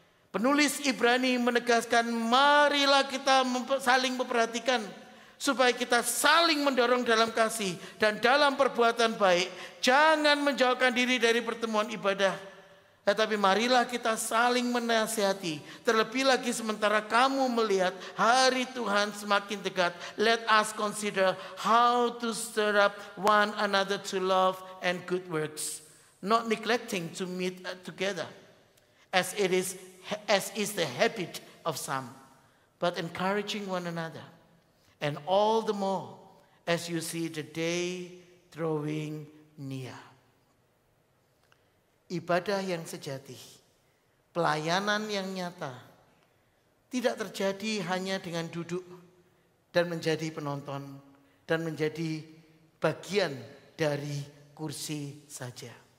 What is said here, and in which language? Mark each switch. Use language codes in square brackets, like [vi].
[id] Penulis Ibrani menegaskan, marilah kita saling memperhatikan, supaya kita saling mendorong dalam kasih dan dalam perbuatan baik. Jangan menjauhkan diri dari pertemuan ibadah, tetapi marilah kita saling menasihati. Terlebih lagi sementara kamu melihat hari Tuhan semakin dekat. [en] Let us consider how to stir up one another to love and good works, not neglecting to meet together, as is the habit of some, but encouraging one another. And all the more as you see the day drawing near. [id] Ibadah yang sejati, pelayanan yang nyata, tidak terjadi hanya dengan duduk dan menjadi penonton dan menjadi bagian dari kursi saja.